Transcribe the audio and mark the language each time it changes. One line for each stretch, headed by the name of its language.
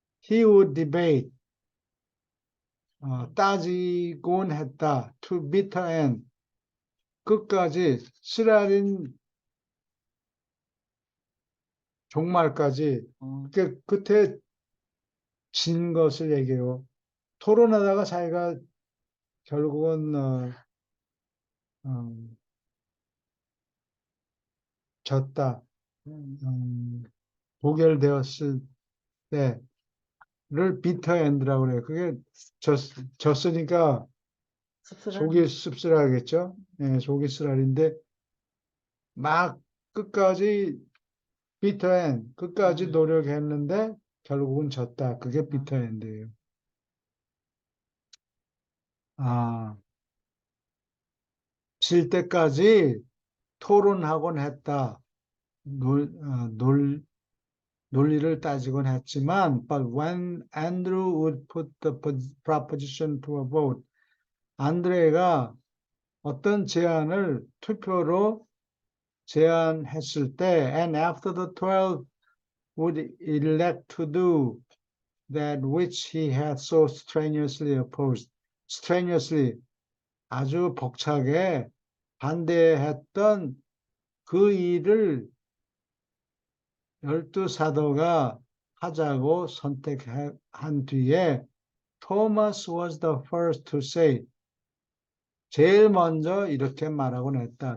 English: He would debate,
Korean: 따지곤 했다.
English: To bitter end,
Korean: 끝까지 쓰라린 종말까지. 끝에 진 것을 얘기해요. 토론하다가 자기가 결국은 졌다. 부결되었을 때를 비터 엔드라고 그래요. 그게 졌으니까 속이 씁쓸하겠죠. 예, 속이 쓰라린데 막 끝까지 비터 엔, 끝까지 노력했는데 결국은 졌다. 그게 비터 엔드예요. 질 때까지 토론하곤 했다. 논리를 따지곤 했지만,
English: but when Andrew would put the proposition to a vote,
Korean: 안드레가 어떤 제안을 투표로 제안했을 때,
English: and after the 12 would elect to do, that which he had so strenuously opposed.
Korean: strenuously 아주 벅차게 반대했던 그 일을 열두 사도가 하자고 선택한 뒤에
English: Thomas was the first to say,
Korean: 제일 먼저 이렇게 말하곤 했다.